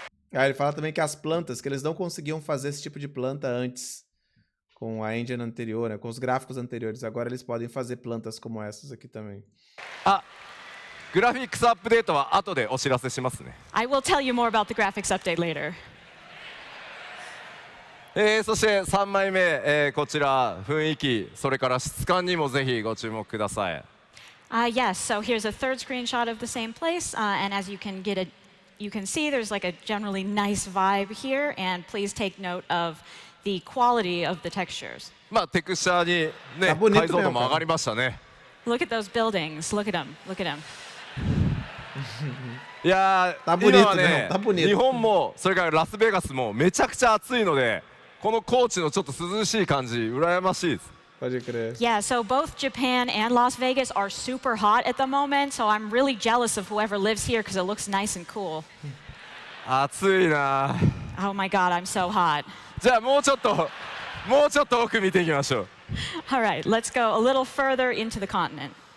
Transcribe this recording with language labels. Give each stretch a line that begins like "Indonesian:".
Portuguese: Ele fala também que as plantas, que eles não conseguiam fazer esse tipo de planta antes com a engine anterior, né, com os gráficos anteriores. Agora eles podem fazer plantas como essas aqui também.
Japanese: グラフィックスアップデートは後でお知らせしますね。
English: I will tell you more about the graphics update later.
Japanese: そして3枚目、こちら雰囲気それから質感にもぜひご注目ください。
English: Yes, so here's a third screenshot of the same place, and as you can see there's like a generally nice vibe here, and please take note of the quality of the textures.
Japanese: まあテクスチャーにね解像度も上がりましたね。
English: Look at those buildings. Look at them. Look at them.
Japanese: いやー、今はね日本もそれからラスベガスもめちゃくちゃ暑いので、この高地のちょっと涼しい感じ羨ましいです。
English: Yeah, so both Japan and Las Vegas are super hot at the moment, so I'm really jealous of whoever lives here because it looks nice and cool.
Japanese: 暑いな。
English: Oh my god, I'm so hot.
Japanese: じゃあもうちょっと奥見ていきましょう。
English: All right, let's go a little further into the continent.